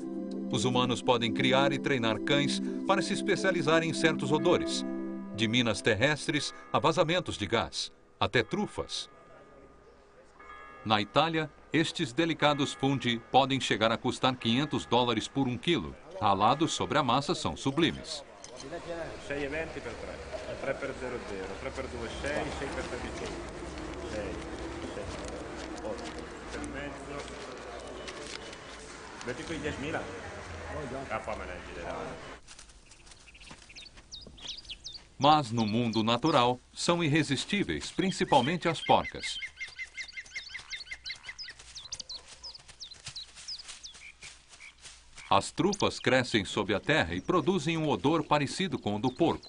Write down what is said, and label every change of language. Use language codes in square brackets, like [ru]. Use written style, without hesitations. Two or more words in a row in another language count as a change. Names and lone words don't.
[pt] Os humanos podem criar e treinar cães para se especializarem em certos odores, de minas terrestres a vazamentos de gás, até trufas. Na Itália, estes delicados fungi podem chegar a custar $500 por 1 quilo. Ralados sobre a massa são sublimes. [it] 6,20 per 3, 3 per 0,0, 3 per 2, 6, 6 per 3, 6, 8 per mezzo, metti qui 10.000? Ah, poi me ne girerà. [pt] Mas no mundo natural, são irresistíveis, principalmente as porcas. As trufas crescem sob a terra e produzem um odor parecido com o do porco.